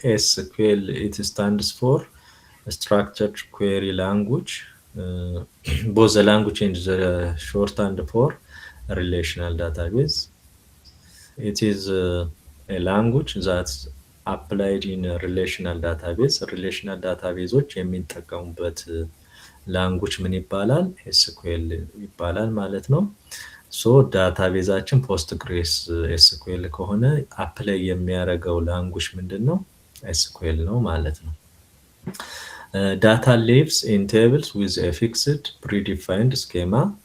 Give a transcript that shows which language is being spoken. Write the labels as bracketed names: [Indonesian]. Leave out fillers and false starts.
[English] SQL it stands for structured query language. Both the language and the shorthand for relational database. It is a language that's applied in a relational database. [Amharic] Relational databaseዎች የሚጠቀሙበት ላንጉጅ ምን ይባላል? SQL ይባላል ማለት ነው። ሶ ዳታቤዛችን ፖስትግሬስ SQL ከሆነ አፕላይ የሚያደርገው ላንጉጅ ምንድነው? SQL ነው ማለት ነው። [English] Data lives in tables with a fixed predefined schema.